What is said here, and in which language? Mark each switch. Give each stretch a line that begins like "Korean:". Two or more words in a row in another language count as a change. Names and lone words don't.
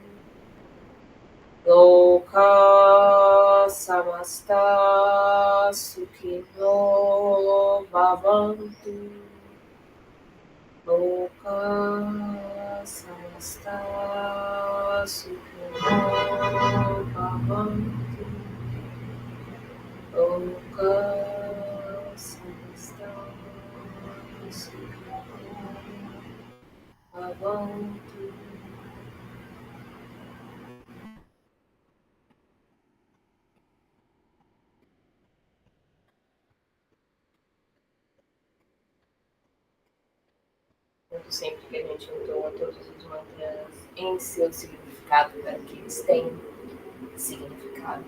Sanskrit: Loka Samasta Sukhino Bhavantu Loka Samasta Sukhino Bhavantu Loka Samasta Sukhino Bhavantu.
Portuguese: Sempre que a gente entoa todos os mantras em seu significado, para que eles têm significado.